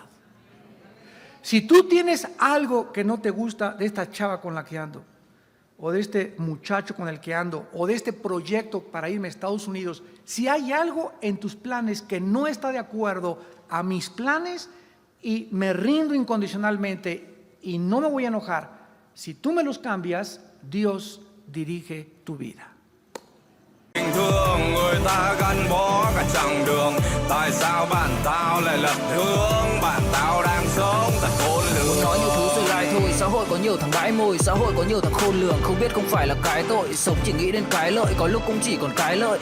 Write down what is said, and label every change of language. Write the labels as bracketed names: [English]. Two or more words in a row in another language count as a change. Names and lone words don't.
[Spanish] Si tú tienes algo que no te gusta de esta chava con la que ando, o de este muchacho con el que ando, o de este proyecto para irme a Estados Unidos, si hay algo en tus planes que no está de acuerdo a mis planes, y me rindo incondicionalmente y no me voy a enojar, si tú me los cambias, Dios dirige tu vida. [Vietnamese] Thương người ta gắn bó cả chặng đường, tại sao bạn tao lại lật hướng, bạn tao đang sống thật khôn lường. Nói nhiều thứ rồi lại thôi, xã hội có nhiều thằng đãi mồi, xã hội có nhiều thằng khôn lường, không biết không phải là cái tội, sống chỉ nghĩ đến cái lợi, có lúc cũng chỉ còn cái lợi.